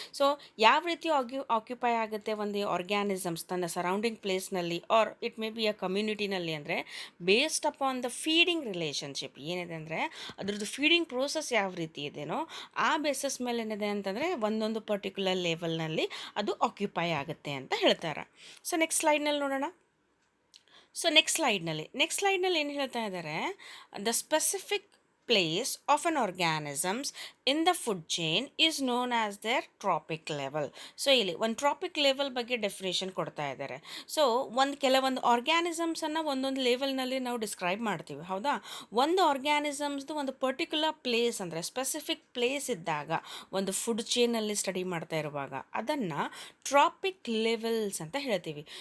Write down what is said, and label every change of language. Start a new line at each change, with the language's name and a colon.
Kannada: So ಯಾವ ರೀತಿ occupy ಆಗುತ್ತೆ ಒಂದು ಆರ್ಗ್ಯಾನಿಸಮ್ಸ್ ತನ್ನ surrounding ಪ್ಲೇಸ್ನಲ್ಲಿ
English: or it may be
Kannada: a ಕಮ್ಯುನಿಟಿನಲ್ಲಿ ಅಂದರೆ
English: Based upon the feeding relationship.
Kannada: ಏನಿದೆ ಅಂದರೆ ಅದ್ರದ್ದು ಫೀಡಿಂಗ್ ಪ್ರೋಸೆಸ್ ಯಾವ ರೀತಿ ಇದೆಯೋ ಆ ಬೇಸಸ್ ಮೇಲೆ ಏನಿದೆ ಅಂತಂದರೆ ಒಂದೊಂದು ಪರ್ಟಿಕ್ಯುಲರ್ ಲೆವೆಲ್ನಲ್ಲಿ ಅದು ಆಕ್ಯುಪೈ ಆಗುತ್ತೆ ಅಂತ ಹೇಳ್ತಾರೆ. ಸೊ ನೆಕ್ಸ್ಟ್ ಸ್ಲೈಡ್ನಲ್ಲಿ ನೋಡೋಣ. ಸೊ ನೆಕ್ಸ್ಟ್ ಸ್ಲೈಡ್ನಲ್ಲಿ ಏನು ಹೇಳ್ತಾ ಇದ್ದಾರೆ,
English: The specific place of an organisms in the food chain is known as their trophic level.
Kannada: So ಇಲ್ಲಿ ಒಂದು ಟ್ರಾಪಿಕ್ ಲೆವೆಲ್ ಬಗ್ಗೆ ಡೆಫಿನೇಷನ್ ಕೊಡ್ತಾ ಇದ್ದಾರೆ. ಸೊ ಕೆಲವೊಂದು ಆರ್ಗ್ಯಾನಿಸಮ್ಸನ್ನು ಒಂದೊಂದು ಲೆವೆಲ್ನಲ್ಲಿ ನಾವು ಡಿಸ್ಕ್ರೈಬ್ ಮಾಡ್ತೀವಿ, ಹೌದಾ. ಒಂದು ಆರ್ಗ್ಯಾನಿಸಮ್ಸ್ದು ಒಂದು ಪರ್ಟಿಕ್ಯುಲರ್ ಪ್ಲೇಸ್ ಅಂದರೆ ಸ್ಪೆಸಿಫಿಕ್ ಪ್ಲೇಸ್ ಇದ್ದಾಗ ಒಂದು ಫುಡ್ ಚೈನಲ್ಲಿ ಸ್ಟಡಿ ಮಾಡ್ತಾ ಇರುವಾಗ ಅದನ್ನು ಟ್ರಾಪಿಕ್ ಲೆವೆಲ್ಸ್ ಅಂತ ಹೇಳ್ತೀವಿ.